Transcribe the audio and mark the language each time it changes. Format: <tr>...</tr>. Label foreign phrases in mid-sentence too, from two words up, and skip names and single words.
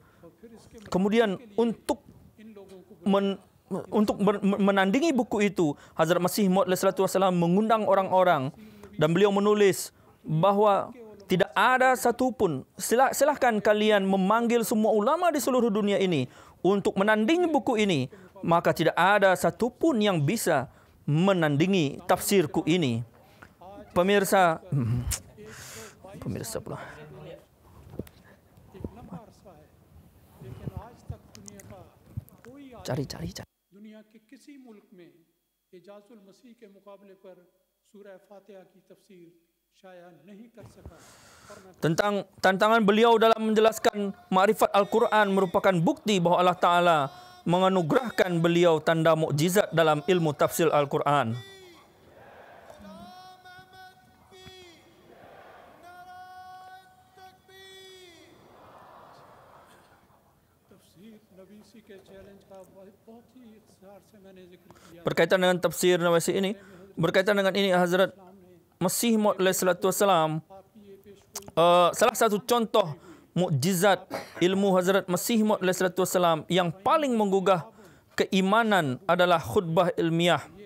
<id>Kemudian untuk menandingi buku itu, Hazrat Masih Maud alaihissalam mengundang orang-orang dan beliau menulis bahawa tidak ada satupun, silahkan kalian memanggil semua ulama di seluruh dunia ini untuk menandingi buku ini, maka tidak ada satupun yang bisa menandingi tafsirku ini. Pemirsa pula. Cari.</id> <ur>دنیا کے کسی ملک میں اعجاز المسیح کے مقابلے پر سورہ فاتحہ کی تفسیر شائع نہیں کر سکا.</ur> <id>Tentang tantangan beliau dalam menjelaskan ma'rifat Al-Quran merupakan bukti bahawa Allah Ta'ala menganugerahkan beliau tanda mukjizat dalam ilmu tafsir Al-Quran. Berkaitan dengan tafsir Nawasi ini, berkaitan dengan ini Hazrat Masih Maud alaihissalam, salah satu contoh mukjizat ilmu Hazrat Masih Maud alaihissalam yang paling menggugah keimanan adalah khutbah ilmiah.</id>